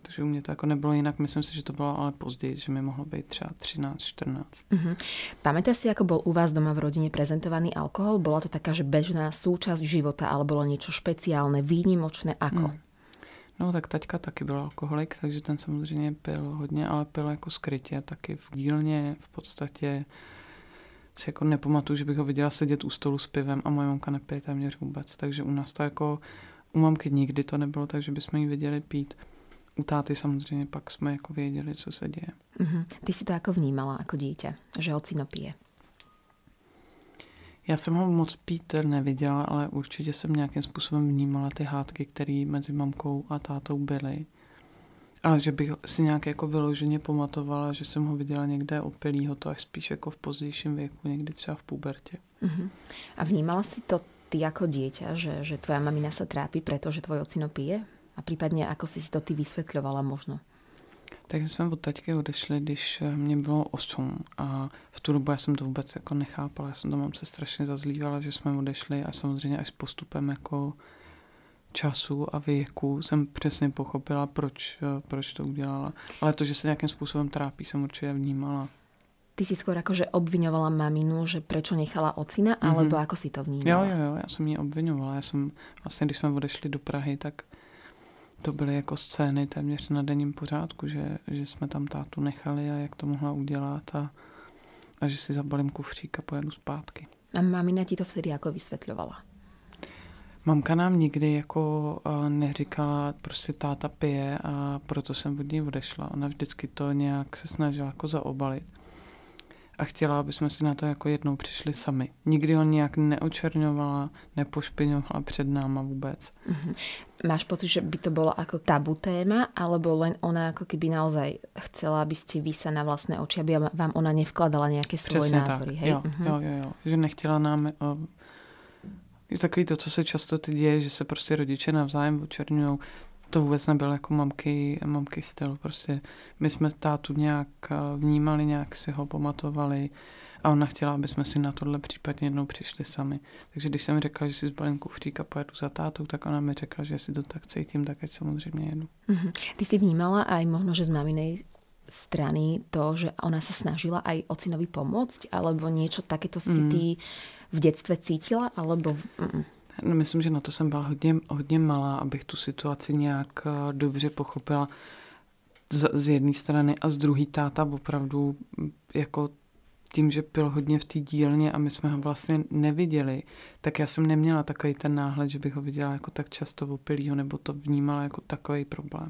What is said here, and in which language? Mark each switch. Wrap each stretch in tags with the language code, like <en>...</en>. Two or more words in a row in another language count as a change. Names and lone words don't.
<cs>Takže u mě to jako nebylo jinak. Myslím si, že to bylo ale později, že mi mohlo být třeba 13, 14.</cs> <sk>Pamätáš si, ako bol u vás doma v rodine prezentovaný alkohol? Bola to taká, že bežná súčasť života, ale bolo niečo špeciálne, výnimočné, ako?</sk> <cs>No tak taťka taky byl alkoholik, takže ten samozřejmě pil hodně, ale pil jako skrytě, taky v dílně, v podstatě si jako nepamatuju, že bych ho viděla sedět u stolu s pivem a moje mamka nepije téměř vůbec. Takže u nás to jako, u mamky nikdy to nebylo, takže bychom ji viděli pít. U táty samozřejmě pak jsme jako věděli, co se děje.</cs> <sk>Ty si to ako vnímala ako dieťa, že ocino pije?</sk> <cs>Já jsem ho moc pít neviděla, ale určitě jsem nějakým způsobem vnímala ty hádky, které mezi mamkou a tátou byly. Ale že bych si nějak jako vyloženě pamatovala, že jsem ho viděla někde opilýho, to až spíš jako v pozdějším věku, někdy třeba v pubertě.</cs> <sk>A vnímala si to ty ako dieťa, že tvoja mamina sa trápi, pretože tvoj ocino pije? A případně, ako si to ty vysvětľovala možno?</sk> <cs>Takže jsme od taťky odešli, když mě bylo 8 a v tu dobu já jsem to vůbec jako nechápala. Já jsem to mamce strašně zazlívala, že jsme odešli a samozřejmě až s postupem jako času a věku jsem přesně pochopila, proč to udělala. Ale to, že se nějakým způsobem trápí, jsem určitě vnímala.</cs> <sk>Ty si skôr akože obviňovala maminu, že prečo nechala ocina, alebo ako si to vnímala?</sk> <cs>Jo, já jsem ji obviňovala. Já jsem vlastně, když jsme odešli do Prahy, tak to byly jako scény téměř na denním pořádku, že jsme tam tátu nechali a jak to mohla udělat a že si zabalím kufřík a pojedu zpátky.</cs> <sk>A mamina ti to vtedy jako vysvětľovala?</sk> <cs>Mamka nám nikdy jako neříkala, prostě táta pije a proto jsem od ní odešla. Ona vždycky to nějak se snažila jako zaobalit. A chtěla, aby jsme si na to jako jednou přišli sami. Nikdy ho nějak neočerňovala, nepošpiňovala před náma vůbec.</cs> <sk>Máš pocit, že by to bolo ako tabu téma, alebo len ona ako keby naozaj chcela, aby ste vy sa na vlastné oči, aby vám ona nevkladala nejaké svoje názory, hej?</sk> <cs>Jo. Že nechtěla nám... Je takový to, co se často teď děje, že se prostě rodiče navzájem očerňujou. To vůbec nebylo jako mamky styl. Prostě my jsme tátu nějak vnímali, nějak si ho pamatovali a ona chtěla, aby jsme si na tohle případně jednou přišli sami. Takže když jsem řekla, že si zbalím kufřík a pojedu za tátou, tak ona mi řekla, že si to tak cítím, tak ať samozřejmě jedu.</cs> <sk>Ty si vnímala aj možno, že z maminej strany to, že ona sa snažila aj ocinovi pomôcť, alebo niečo takéto si ty v detstve cítila, alebo...</sk> <cs>No, myslím, že na to jsem byla hodně malá, abych tu situaci nějak dobře pochopila z jedné strany a z druhé táta opravdu jako tím, že pil hodně v té dílně a my jsme ho vlastně neviděli, tak já jsem neměla takový ten náhled, že bych ho viděla jako tak často opilýho, nebo to vnímala jako takový problém.</cs>